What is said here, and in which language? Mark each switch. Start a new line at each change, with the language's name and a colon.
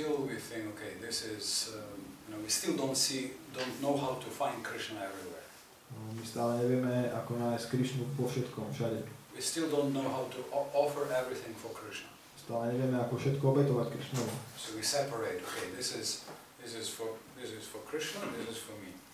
English: We think, okay, this is, we still don't know how to find Krishna everywhere.
Slovak: No, my stále nevieme, ako nájsť Krišnu vo všetkom, všade.
English: We still don't know how to offer everything for Krishna.
Slovak: Stále nevieme, ako všetko obetovať Krišnovi.
English: So we separate, okay, this is for Krishna, this is for me.